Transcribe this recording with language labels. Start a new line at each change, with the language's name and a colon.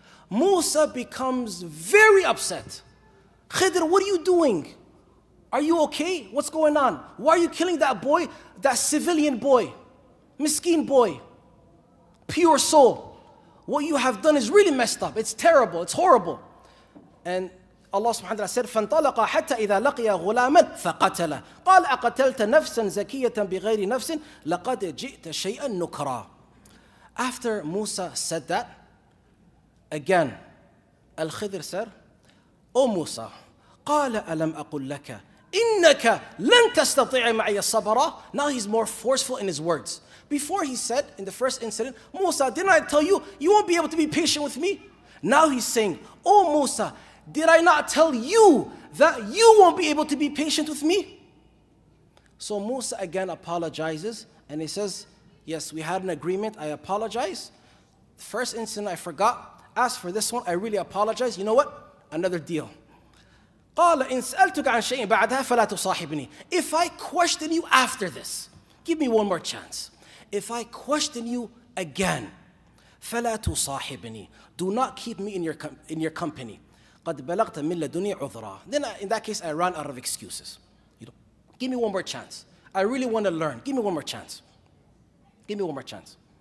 English: Musa becomes very upset. Khidr, what are you doing? Are you okay? What's going on? Why are you killing that boy, that civilian boy, miskeen boy, pure soul? What you have done is really messed up. It's terrible. It's horrible. And Allah subhanahu wa ta'ala said,
Arabic: فَانْطَلَقَ حَتَّى إِذَا لَقِيَ غُلَامًا فَقَتَلَ قَالَ أَقَتَلْتَ نَفْسًا زَكِيَّةً بِغَيْرِ نَفْسٍ لَقَدْ جِئْتَ شَيْئًا نُكْرًا.
English: After Musa said that, again, Al-Khidr said, O Musa,
Arabic: قَالَ أَلَمْ أَقُلْ لَكَ إِنَّكَ لَن تَسْتَطِيعَ مَعِيَ صَبْرًا.
English: Now he's more forceful in his words. Before he said, in the first incident, Musa, didn't I tell you, you won't be able to be patient with me? Now he's saying, oh Musa, did I not tell you that you won't be able to be patient with me? So Musa again apologizes and he says, yes, we had an agreement, I apologize. The first incident I forgot. As for this one, I really apologize. You know what? Another deal.
Arabic: قال إن سألتك عن شيء بعدها فلا تصاحبني.
English: If I question you after this, give me one more chance. If I question you again,
Arabic: فلا تصاحبني.
English: Do not keep me in your company.
Arabic: قد بلغت من لدني عذرا.
English: Then in that case, I ran out of excuses. Give me one more chance. I really want to learn. Give me one more chance. Give me one more chance.